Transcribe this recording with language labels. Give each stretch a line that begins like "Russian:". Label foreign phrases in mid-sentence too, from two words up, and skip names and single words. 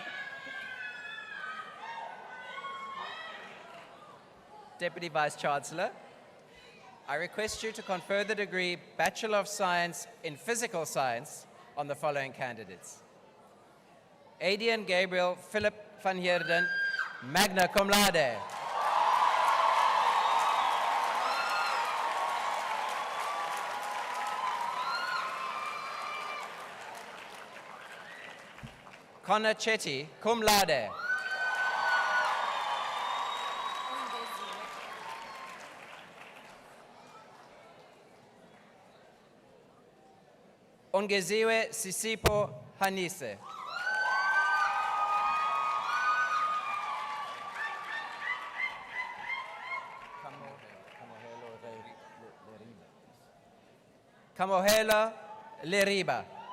English: Deputy Vice Chancellor, I request you to confer the degree Bachelor of Science in Physical Science on the following candidates. Adrian Gabriel Philip van Heerden,
Latin: magna cum laude.
English: Connor Chetty,
Latin: cum laude.
English: Ongeziwe Sisipo Hanise. Kamohela Leriba.